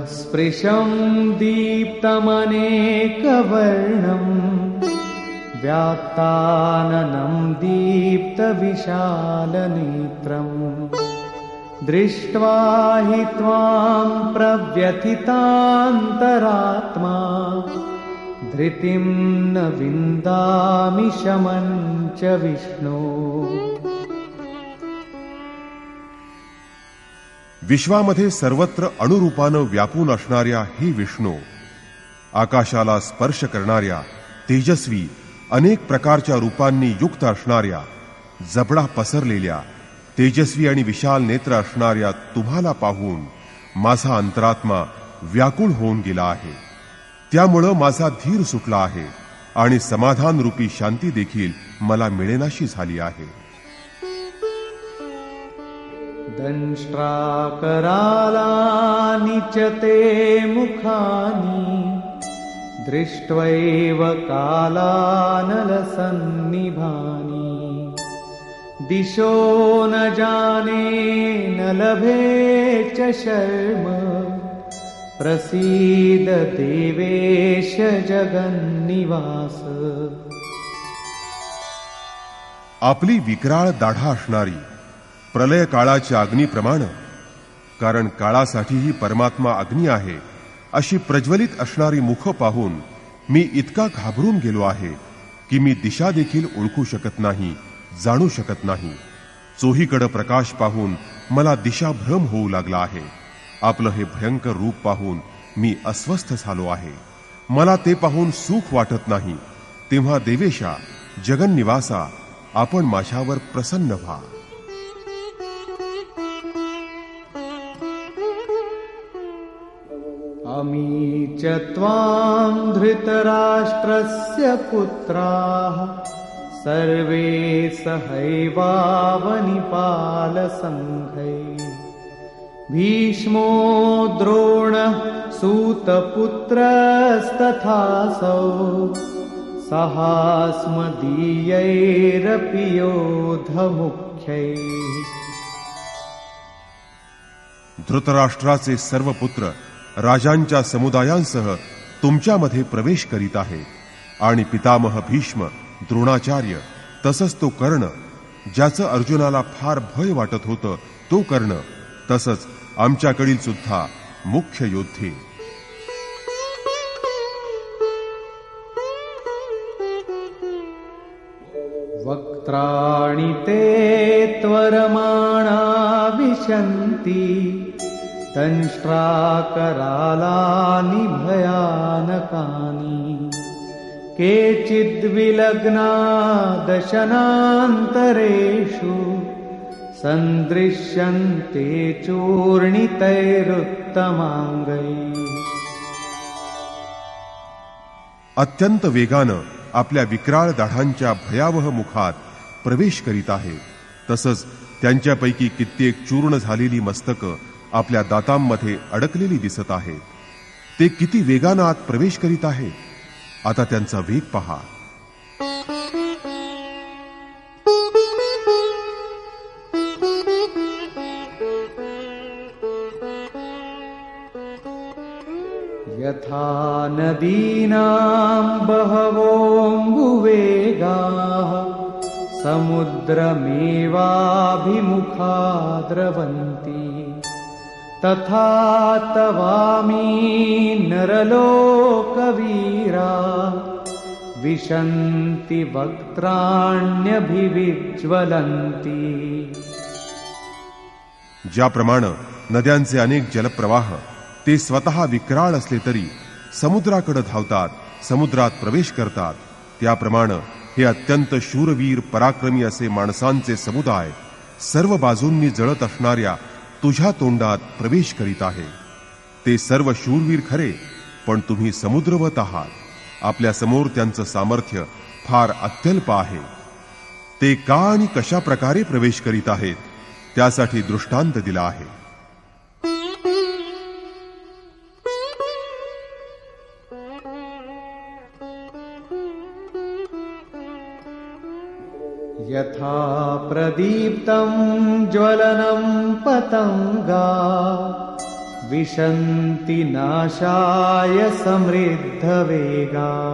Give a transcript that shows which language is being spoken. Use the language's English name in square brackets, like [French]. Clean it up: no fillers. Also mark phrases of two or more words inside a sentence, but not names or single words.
[Sanskrit] स्पृशं दीप्तमनेकवर्णम् व्यात्ताननं दीप्तविशालनेत्रम् दृष्ट्वा हि त्वां प्रव्यथितान्तरात्मा धृतिं न विन्दामि शमं च विष्णो। [Marathi] विश्वामध्ये सर्वत्र अणुरूपानं व्यापून असणाऱ्या हे विष्णू, आकाशाला स्पर्श करणाऱ्या तेजस्वी अनेक प्रकारच्या रूपांनी युक्त असणाऱ्या, जबडा पसरलेल्या तेजस्वी आणि विशाल नेत्र असणाऱ्या तुम्हाला पाहून माझा अंतरात्मा व्याकुळ होऊन गेला आहे। त्यामुळं माझा धीर सुटला आहे आणि समाधान रूपी शांती देखील मला मिळेनाशी झाली आहे। [Sanskrit] दंष्ट्राकरालानि च ते मुखानि दृष्ट्वैव कालानलसन्निभानि दिशो न जाने न लभे च शर्म प्रसीद देवेश जगन्निवास। [Marathi] आपली विक्राळ दाढा असणारी प्रलय काळाच्या अग्नीप्रमाणे, कारण काळासाठीही परमात्मा अग्नी आहे, अशी प्रज्वलित असणारी मुख पाहून मी इतका घाबरून गेलो आहे की मी दिशा देखील ओळखू शकत नाही, जाणू शकत नाही। चोहीकडे प्रकाश पाहून मला दिशाभ्रम होऊ लागला आहे। आपलं हे भयंकर रूप पाहून मी अस्वस्थ झालो आहे। मला ते पाहून सुख वाटत नाही। तेव्हा देवेशा, जगन्निवासा, आपण माझ्यावर प्रसन्न व्हा। [Sanskrit] अमी च त्वां धृतराष्ट्रस्य पुत्राः सर्वे सहैवावनिपालसङ्घैः भीष्मो द्रोणः सूतपुत्रस्तथासौ सहास्मदीयैरपि योधमुख्यैः। [Marathi] धृतराष्ट्राचे सर्व पुत्र राजांच्या समुदायांसह तुमच्यामध्ये प्रवेश करीत आहेत आणि पितामह भीष्म, द्रोणाचार्य, तसंच तो कर्ण, ज्याचं अर्जुनाला फार भय वाटत होतं, तो कर्ण, तसंच आमच्याकडील सुद्धा मुख्य योद्धे। [Sanskrit] वक्त्राणि ते त्वरमाणा विशन्ति दंष्ट्राकरालानि भयानकानि केचिद्विलग्ना दशनान्तरेषु सन्दृश्यन्ते चूर्णितैरुत्तमाङ्गैः। [Marathi] अत्यंत वेगानं आपल्या विक्राळ दाढांच्या भयावह मुखात प्रवेश करीत आहे। तसंच त्यांच्यापैकी कित्येक चूर्ण झालेली मस्तकं आपल्या दातांमध्ये अडकलेली दिसत आहेत। ते किती वेगानं आत प्रवेश करीत आहेत। आता त्यांचा वेग पहा। [Sanskrit] यथा नदीनां बहवोऽम्बुवेगाः समुद्रमेवाभिमुखा द्रवन्ति तथा तवामी नरलोकवीरा विशन्ति वक्त्राण्यभिविज्वलन्ति। [Marathi] ज्याप्रमाणे नद्यांचे अनेक जलप्रवाह ते स्वतः विक्राळ असले तरी समुद्राकडे धावतात, समुद्रात प्रवेश करतात, त्याप्रमाणे हे अत्यंत शूरवीर पराक्रमी असे माणसांचे समुदाय सर्व बाजूंनी जळत असणाऱ्या तुझ्या तोंडात प्रवेश करीत आहे। ते सर्व शूरवीर खरे, पण तुम्ही समुद्रवत आहात। आपल्या समोर त्यांचं सामर्थ्य फार अत्यल्प आहे। ते का आणि कशा प्रकारे प्रवेश करीत आहेत त्यासाठी दृष्टांत दिला आहे। [Sanskrit] यथा प्रदीप्तं ज्वलनं पतंगा विशन्ति नाशाय समृद्धवेगा